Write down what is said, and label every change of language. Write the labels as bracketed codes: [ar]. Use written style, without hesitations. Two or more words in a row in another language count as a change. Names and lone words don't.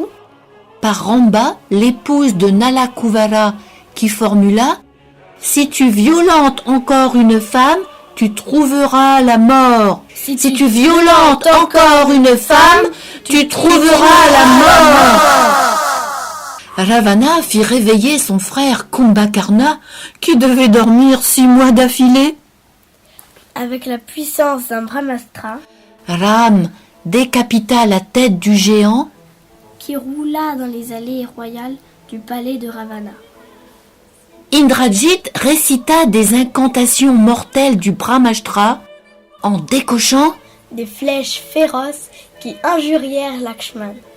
[fr] par Ramba, l'épouse de Nalakuvara, qui formula « Si tu violentes encore une femme, tu trouveras la mort. Si tu violentes encore une femme, tu trouveras la mort. » Ravana fit réveiller son frère Kumbhakarna, qui devait dormir 6 mois d'affilée. avec la puissance d'un brahmastra, Ram décapita la tête du géant. qui roula dans les allées royales du palais de Ravana. Indrajit récita des incantations mortelles du Brahmastra en décochant Des flèches féroces qui injurièrent Lakshman.